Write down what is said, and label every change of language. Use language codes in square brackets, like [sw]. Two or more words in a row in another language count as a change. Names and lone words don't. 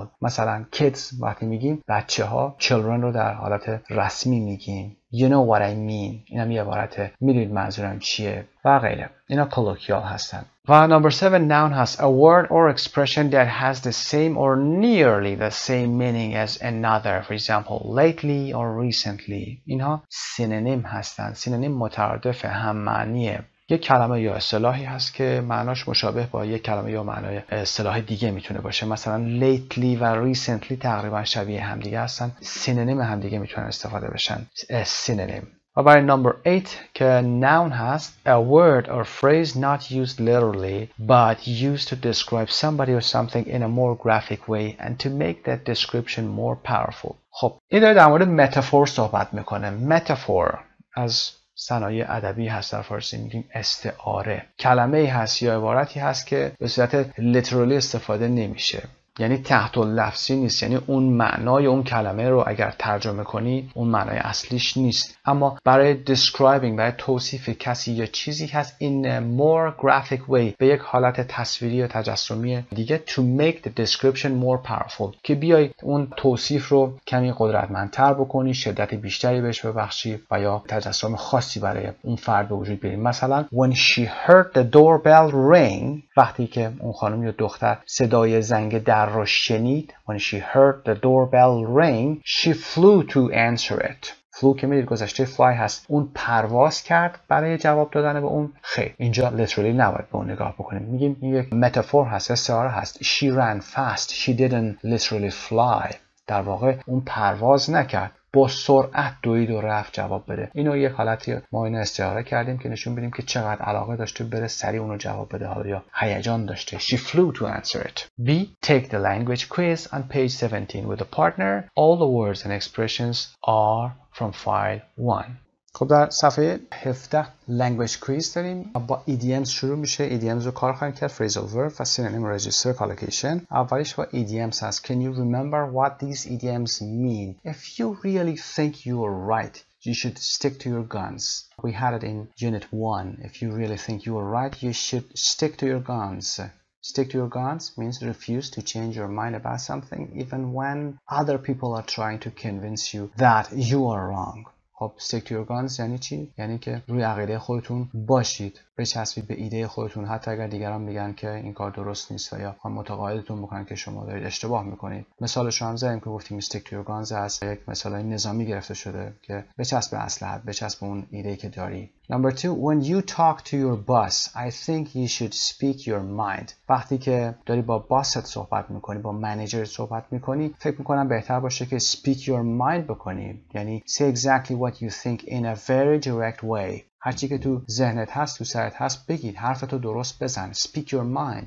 [fa] مثلا kids وقتی میگیم بچه ها، children رو در حالت رسمی میگیم. [en] You know what I mean. [fa] این هم یه عبارته، میدونید منظورم چیه و غیره. اینا colloquial هستن. [en] و number 7, noun has a word or expression that has the same or nearly the same meaning as another. For example, lately or recently. [fa] اینها سینونیم هستن. سینونیم مترادف، هم معنیه. یک کلمه یا اصطلاحی هست که معناش مشابه با یک کلمه یا معنای اصطلاح دیگه میتونه باشه. مثلا lately و recently تقریبا شبیه همدیگه هستن. سینونیم همدیگه میتونن استفاده بشن. سینونیم. و برای [en] number 8 که noun هست a word or phrase not used literally but used to describe somebody or something in a more graphic way and to make that description more powerful. [fa] خب این داره در مورد متافور صحبت میکنه. متافور از صنایع ادبی هست، در فارسی میگیم استعاره. کلمه‌ای هست یا عبارتی هست که به صورت literally استفاده نمیشه، یعنی تحت اللفظی نیست، یعنی اون معنای اون کلمه رو اگر ترجمه کنی اون معنای اصلیش نیست، اما برای describing، برای توصیف کسی یا چیزی هست [en] in a more graphic way، [fa] به یک حالت تصویری یا تجسمی دیگه [en] to make the description more powerful، [fa] که بیای اون توصیف رو کمی قدرتمندتر بکنی، شدت بیشتری بهش ببخشی و یا تجسم خاصی برای اون فرد به وجود بیاری. [en] مثلا when she heard the doorbell ring، [fa] وقتی که اون خانم یا دختر صدای زنگ در رو شنید، [en] when she heard the doorbell ring she flew to answer it. [fa] flew که میدید گذشته fly هست، اون پرواز کرد برای جواب دادن به اون. خیر، اینجا literally نباید به اون نگاه بکنیم، میگیم این یک متافور هست، استعاره هست. [en] she ran fast she didn't literally fly. [fa] در واقع اون پرواز نکرد، با سرعت دوید و رفت جواب بده. اینو یک حالتی ما اینو استعاره کردیم که نشون بدیم که چقدر علاقه داشته بره سریع اونو جواب بده، حالا یا هیجان داشته. [en] She flew to answer it. B. Take the language quiz on page 17 with a partner. All the words and expressions are from file 1. [fa] خب در صفحه 17 [en] language quiz [fa] داریم. با idioms شروع میشه. idioms رو کار خواهیم کرد. [en] phrasal verb و synonym register collocation. [fa] اولیش با idioms هست. [en] Can you remember what these idioms mean? If you really think you are right, you should stick to your guns. We had it in unit 1. If you really think you are right, you should stick to your guns. Stick to your guns means refuse to change your mind about something even when other people are trying to convince you that you are wrong. [fa] خب [en] stick to your guns [fa] یعنی چی؟ یعنی که روی عقیده خودتون باشید، بچسبید به ایده خودتون حتی اگر دیگران میگن که این کار درست نیست و یا متقاعدتون میکنن که شما دارید اشتباه میکنید. مثالش رو هم زدیم که گفتیم [en] stick to your guns [fa] از یک مثال نظامی گرفته شده که بچسب به اسلحه، بچسب به اون ایده که داری. [en] Number 2, when you talk to your boss, I think you should speak your mind. [fa] وقتی که داری با باست صحبت میکنی، با منیجر صحبت میکنی، فکر میکنم بهتر باشه که [en] speak your mind [fa] بکنی، یعنی [en] say exactly what you think in a very direct way. [fa] هرچی که تو ذهنت هست، تو سرت هست بگید، حرفتو درست بزن. [en] Speak your mind.